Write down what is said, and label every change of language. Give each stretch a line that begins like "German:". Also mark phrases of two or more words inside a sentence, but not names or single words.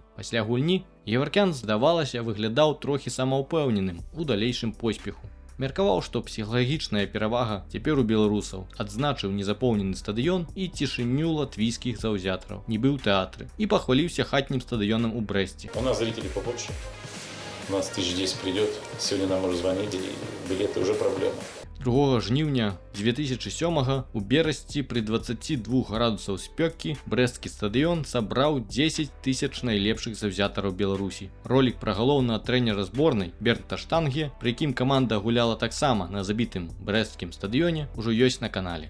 Belarusian: Пасля гульні Геваркян, здавалася, выглядаў трохі самаўпэўненым у далейшым поспеху. Меркаваў, што псіхалагічная перавага цяпер у беларусаў, адзначыў незапоўнены стадыён і цішыню латвійскіх заўзятараў, нібы ў тэатры, і пахваліўся хатнім стадыёнам у Брэсце.
Russian: У нас зрителей побольше, у нас 1010 придет, сегодня нам уже звонили, и билеты уже проблема.
Belarusian: 2 жніўня 2007 у Берасці пры 22 градусаў спёкі брэсцкі стадыён сабраў 10 тысяч найлепшых заўзятараў Беларусі. Ролік пра галоўнага трэнера зборнай Бернта Штанге, пры якім каманда гуляла таксама на забітым брэсцкім стадыёне, ужо ёсць на канале.